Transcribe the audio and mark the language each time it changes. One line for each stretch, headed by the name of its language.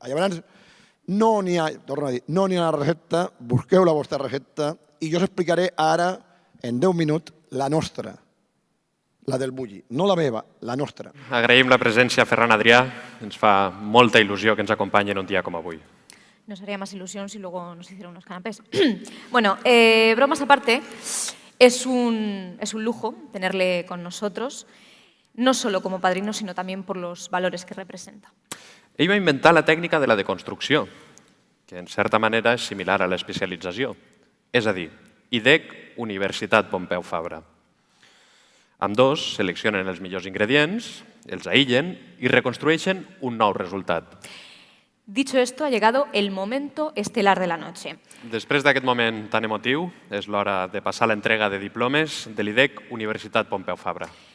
Catalan: Llavors, no n'hi ha, torno a dir, no n'hi ha una recepta, busqueu la vostra recepta i jo us explicaré ara, en 10 minuts, la nostra, la del bulli. No la meva, la nostra. Agraïm la presència a Ferran Adrià. Ens fa molta il·lusió que ens acompanyi en un dia com avui.
Spanish: Nos haría más ilusión si luego nos hicieran unos canapés. Bueno, bromas aparte, es un lujo tenerle con nosotros, no solo como padrino, sino también por los valores que representa.
Catalan: Ell va inventar la tècnica de la deconstrucció, que en certa manera és similar a l'especialització. És a dir, IDEC, Universitat Pompeu Fabra. Ambdós seleccionen els millors ingredients, els aïllen i reconstrueixen un nou resultat.
Spanish: Dicho esto, ha llegado el momento estelar de la noche.
Catalan: Després d'aquest moment tan emotiu, és l'hora de passar l'entrega de diplomes de l'IDEC Universitat Pompeu Fabra.